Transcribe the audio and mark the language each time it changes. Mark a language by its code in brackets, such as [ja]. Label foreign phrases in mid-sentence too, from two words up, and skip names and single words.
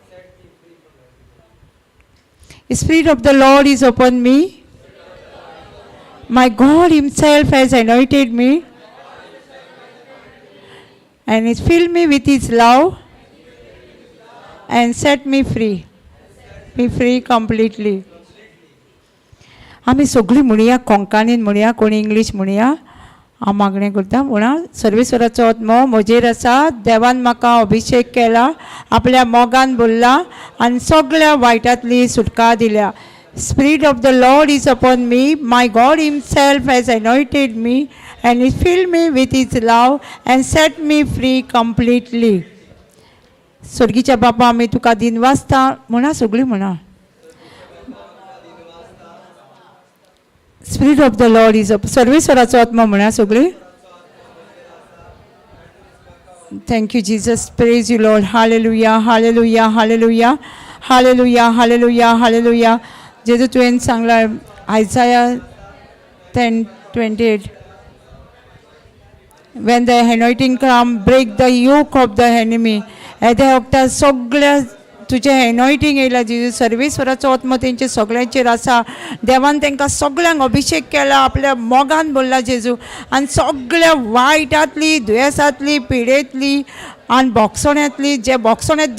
[en] The Spirit of the Lord is upon me. My God himself has anointed me and he filled me with his love and set me free. Be free completely. [kok] आमी सगळी म्हणुया कोंकणीन म्हणुया कोणी इंग्लीश म्हणुया हांव मागणें करता म्हणा. सर्वेश्वराचो आत्मा म्हजेर आसा, देवान म्हाका अभिषेक केला, आपल्या मोगान भरला आनी सगळ्या वायटांतली सुटका दिल्या. [en] Spirit of the Lord is upon me. My God himself has anointed me and he filled me with his love and set me free completely. [kok] स्वर्गीच्या बापा आमी तुका दिन वाजता म्हणा सगळीं म्हणा. [en] Spirit of the Lord is upon [kok] सर्वेश्वराचो आत्मा म्हणा सगळीं. [en] Thank you Jesus. Praise you Lord. Hallelujah, hallelujah, hallelujah, hallelujah, hallelujah, hallelujah. [kok] जेजू तुवें सांगला आयसाया 10:28 [en] when the anointing come break the yoke of the enemy. [kok] येद्या वक्तार सगळ्या तुजें एनॉयटींग येयला जेजू. सर्वेश्वराचो आत्मा तेंचे सगळ्यांचेर आसा. देवान तांकां सगळ्यांक अभिषेक केला, आपल्या मोगान भरला जेजू आनी सगळ्या वायटांतली दुयेंसांतली पिडेंतली आनी बोगसोण्यांतली जे बोगसोण्यांत